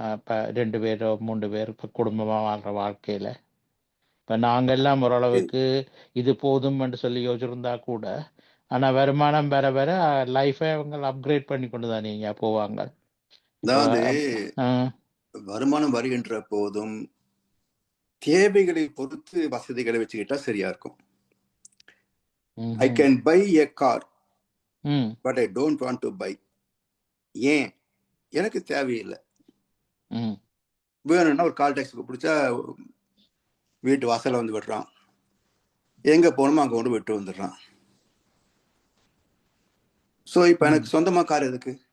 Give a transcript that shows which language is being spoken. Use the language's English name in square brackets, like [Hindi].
[Tamil] இப்போ 2 பேரோ 3 பேர் இப்போ குடும்பமா வாழ்ற வாழ்க்கையில இப்போ நாங்கெல்லாம் ஓரளவுக்கு இது போதும் என்று சொல்லி யோசிச்சிருந்தா கூட ஆனா வருமானம் வர வர லைஃபை அவங்க அப்கிரேட் பண்ணி கொண்டு தானே போவாங்க. அதாவது வருமானம் வருகின்ற போதும் தேவைகளை பொறுத்து வசதிகளை வச்சுக்கிட்டா சரியா இருக்கும். [English] I can buy a car, but I don't want to buy. [Tamil] ஏன்? எனக்கு தேவையில்லை. வேணும்னா ஒரு கால் டாக்ஸி பிடிச்சா வீட்டு வாசல்ல விடுறான், எங்க போகணுமோ அங்க கொண்டு விட்டு வந்துடுறான். ஸோ இப்ப எனக்கு சொந்தமா கார் எதுக்கு?